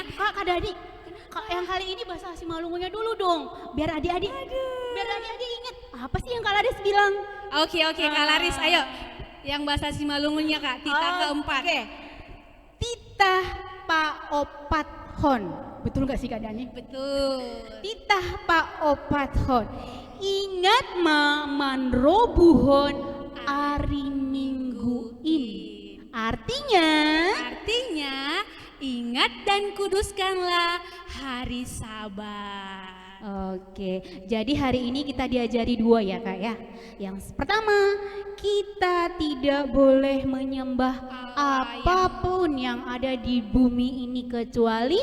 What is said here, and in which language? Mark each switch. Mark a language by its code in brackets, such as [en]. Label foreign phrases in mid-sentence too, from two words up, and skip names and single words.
[id] Kak Dadi, yang kali ini bahasa Simalungunnya dulu dong, biar adik-adik inget apa sih yang Kak Laris bilang. Oke Kak Laris, ayo yang bahasa Simalungunnya Kak, titah ke-4. [bts] Oke. Titah paopat hon. [id] Betul gak sih Kak Dani? Betul. [bts] Titah paopat hon. Ingat manrobuhon ari mingguin. [id] Artinya ingat dan kuduskanlah hari Sabat. Oke, jadi hari ini kita diajari 2 ya Kak ya. Yang pertama, kita tidak boleh menyembah apapun yang ada di bumi ini kecuali